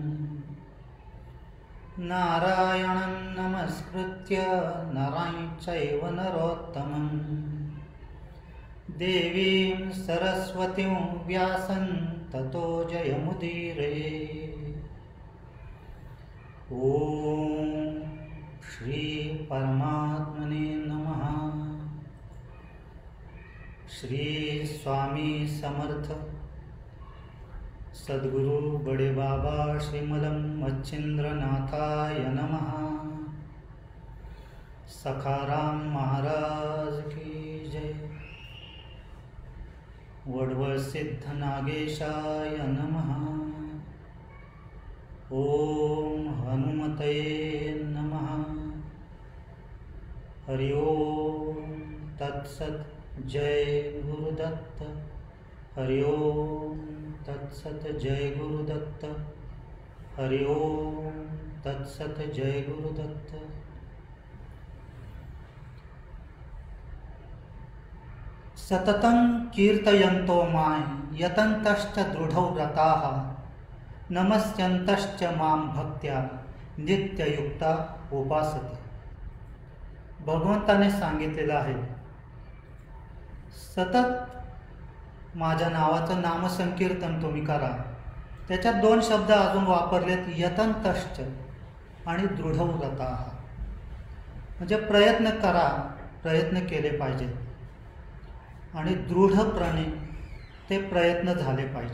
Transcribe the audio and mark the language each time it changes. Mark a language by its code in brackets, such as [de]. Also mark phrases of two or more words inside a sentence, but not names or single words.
[sa] नारायणं नमस्कृत्य नरं चैव नरोत्तमं देवीं सरस्वतीं व्यासं ततो जयमुदीरये। ॐ श्री परमात्मने नमः। श्री स्वामी समर्थ सद्गुरु [hi] बड़े बाबा [sa] श्रीमलम मच्छिंद्रनाथाय नमः। [hi] सखाराम महाराज की जय। [sa] वडवळ सिद्ध नागेशाय नमः। ओम हनुमतये नमः। हरि ओम तत्सत। जय गुरुदत्त। हरि ओम तत्सत। जय गुरुदत्त। हरि ओम तत्सत। जय गुरुदत्त। सततं कीर्तयन्तो मां यतन्तश्च दृढौ व्रताः नमस्यन्तश्च मां भक्त्या नित्ययुक्ता उपासते। [mr] भगवंताने सांगितलेलं आहे, सतत माझ्या नावाचं नामसंकीर्तन तुम्ही करा. त्याच्यात दोन शब्द अजून वापरलेत, यतन्तश्च आणि दृढव्रताः. म्हणजे प्रयत्न करा, प्रयत्न केले पाहिजेत आणि दृढपणे ते प्रयत्न झाले पाहिजे.